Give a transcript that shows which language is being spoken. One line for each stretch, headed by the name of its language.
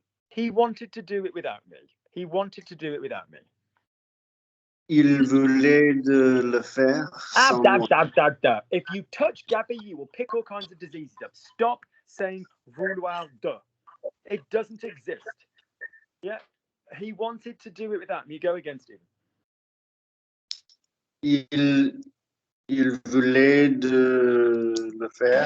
English: He wanted to do it without me. He wanted to do it without me.
French: Il voulait de le faire sans moi.
English: If you touch Gabby, you will pick all kinds of diseases up. Stop saying vouloir de. It doesn't exist. Yeah. He wanted to do it without me. Go against him.
French: Il voulait de le faire.